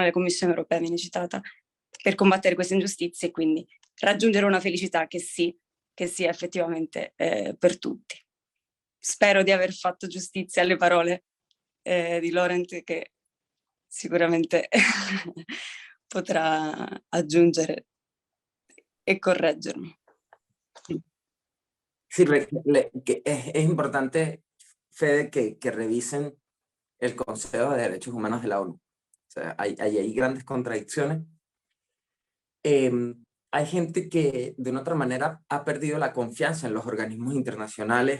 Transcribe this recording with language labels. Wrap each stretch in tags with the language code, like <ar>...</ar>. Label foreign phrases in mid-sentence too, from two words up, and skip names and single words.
<it>La Commissione europea viene citata per combattere queste ingiustizie e quindi raggiungere una felicità che sia effettivamente per tutti. Spero di aver fatto giustizia alle parole di Laurent, che sicuramente potrà aggiungere e correggermi.</it> <es>Sí, es importante, Fede, que revisen el Consejo de Derechos Humanos de la ONU. O sea, hay grandes contradicciones. Hay gente que de una otra manera ha perdido la confianza en los organismos internacionales.</es>